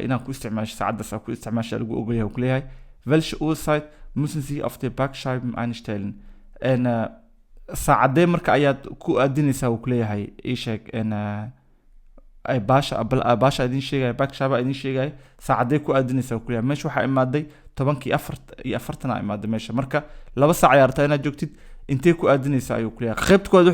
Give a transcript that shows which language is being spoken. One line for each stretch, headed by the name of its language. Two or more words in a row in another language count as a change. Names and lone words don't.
Somali: inaan ku isticmaasho saacadaas ku isticmaasho lagu ogol yahay ku leeyahay
German: welche Uhrzeit müssen Sie auf der Backscheiben einstellen
Somali: saacadee marka ayaad ku aadinaysaa uu kuleeyahay ii sheeg ay baasha idin sheegay backshaba idin sheegay saacadee ku aadinaysaa uu kuleeyahay meesha waxaa imaaday 10:40 imaaday meesha marka 2 saac ayaa rabtaa inaad joogtid intee ku aadinaysaa ayuu kuleeyahay qaybta koowaad